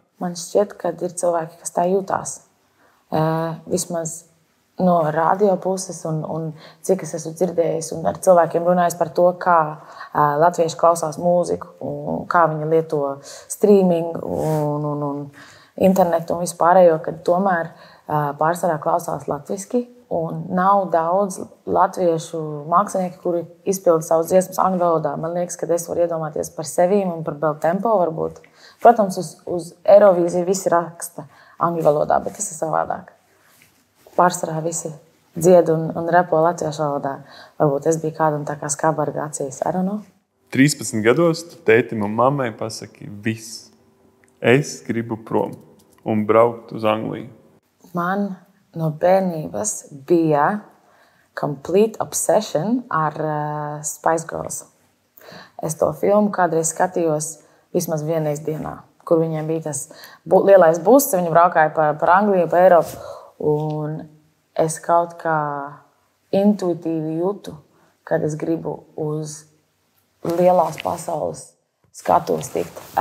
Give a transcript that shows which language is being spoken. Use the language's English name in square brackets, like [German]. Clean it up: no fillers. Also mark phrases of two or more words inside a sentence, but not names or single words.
[Latvian] Man šķiet, ka ir cilvēki, kas tā jūtās. Vismaz no radio puses un cik es esmu dzirdējis un ar cilvēkiem runājis par to, kā latvieši klausās mūziku un kā viņi lieto streaming un internetu un vispārējo, kad tomēr pārsvarā klausās latviski un nav daudz latviešu mākslinieki, kuri izpilda savus dziesmas angļu valodā. Man liekas, ka es varu iedomāties par sevīm un par Beltempo varbūt. Protams, uz Eirovīziju visi raksta angļu valodā, bet tas ir savādāk. Pārsvarā visi dzied un repo latviešu valodā. Varbūt es biju kādam tā kā skabarga acīs. [English] I don't know. [Latvian] 13 gados tu tētim un mammai pasaki viss. Es gribu prom un braukt uz Angliju. Man no bērnības bija [English] complete obsession [Latvian] ar Spice Girls. Es to filmu kādreiz skatījos vismaz vienreiz dienā, kur viņiem bija tas lielais buss, viņi braukāja par Angliju, par Eiropu. Un es kaut kā intuitīvi jūtu, kad es gribu uz lielās pasaules skatuves tikt.